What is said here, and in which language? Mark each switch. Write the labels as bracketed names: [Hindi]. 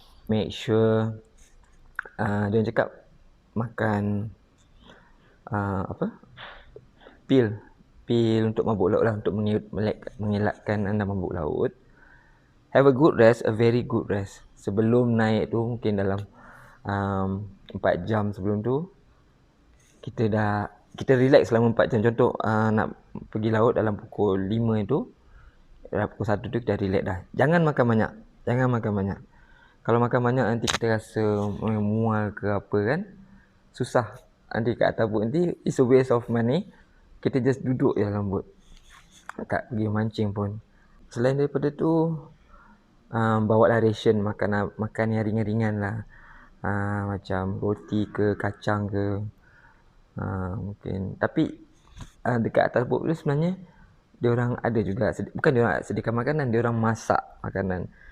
[English] Make sure [Malay] dia cakap makan pil untuk mabuk laut lah, untuk mengelakkan anda mabuk laut. [English] Have a good rest, a very good rest. [Malay] Sebelum naik tu, mungkin dalam 4 jam sebelum tu, kita relax selama 4 jam. Contoh nak pergi laut dalam pukul 5 itu, dalam pukul 1 tu kita relax dah. Jangan makan banyak. Kalau makan banyak nanti kita rasa mual ke apa kan, susah. Nanti kat atas boat nanti [English] it's a waste of money. [Malay] Kita just duduk je dalam boat, tak pergi mancing pun. Selain daripada tu, bawa lah ration, makan yang ringan-ringan lah. Macam roti ke, kacang ke, mungkin. Tapi dekat atas boat tu sebenarnya diorang ada juga, bukan diorang sediakan makanan, diorang masak makanan.